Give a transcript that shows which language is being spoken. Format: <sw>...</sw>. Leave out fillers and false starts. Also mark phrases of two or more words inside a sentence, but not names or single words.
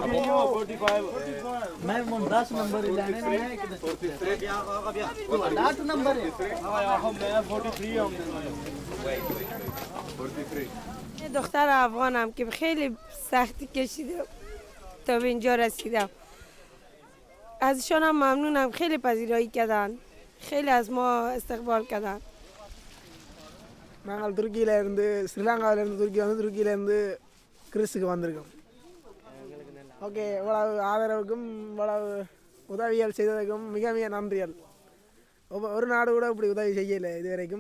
<hi>मैं वो 10 नंबर लाने में है कि 8 नंबर है 43</hi> <fa>دختر افغانم که خیلی سختی کشیدم تا به اینجا رسیدم. ازشان هم ممنونم، خیلی پذیرایی کردن، خیلی از ما استقبال کردن.</fa> <ta>நாங்கள் துருக்கியிலேருந்து ஸ்ரீலங்காவிலேருந்து துருக்கியிலேருந்து கிறிஸுக்கு வந்திருக்கோம். ஓகே, இவ்வளவு ஆதரவுக்கும் இவ்வளவு உதவிகள் செய்ததுக்கும் மிக மிக நன்றிகள். ஒரு நாடு கூட இப்படி உதவி செய்யலை இது வரைக்கும்.</ta>